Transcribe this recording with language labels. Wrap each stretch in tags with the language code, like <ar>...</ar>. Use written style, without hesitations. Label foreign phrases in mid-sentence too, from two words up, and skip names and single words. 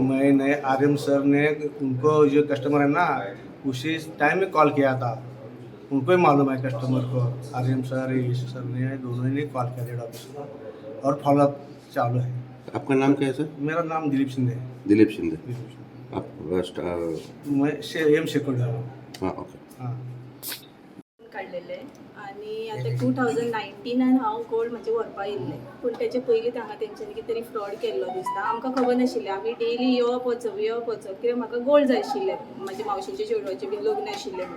<hi>मैंने RM सर ने उनको जो कस्टमर है ना उसी टाइम में कॉल किया था, उनको ही मालूम है कस्टमर को। RM सर सर ने दोनों ने कॉल किया</hi> <en>head office</en> <hi>को और फॉलोअप चालू है। आपका नाम क्या है सर? मेरा नाम दिलीप शिंदे है। दिलीप शिंदे। आप</hi> <mr>मैं एम शेकोड आहे।</mr> <hi>हाँ ओके। हां</hi> <mr>काढलेले आणि आता</mr> <kok>2019 हांव गोल्ड म्हणजे व्हरपा येयल्ले, पूण तेचे पयलीं हांगा तेंच्यांनी कितें तरी फ्रॉड केल्लो दिसता। आमकां खबर नाशिल्लें, आमी डेली येवप वचप कित्याक म्हाका गोल्ड जाय आशिल्लें, म्हाज्या मावशेच्या चेडवाचें बी लग्न आशिल्लें म्हणून।</kok>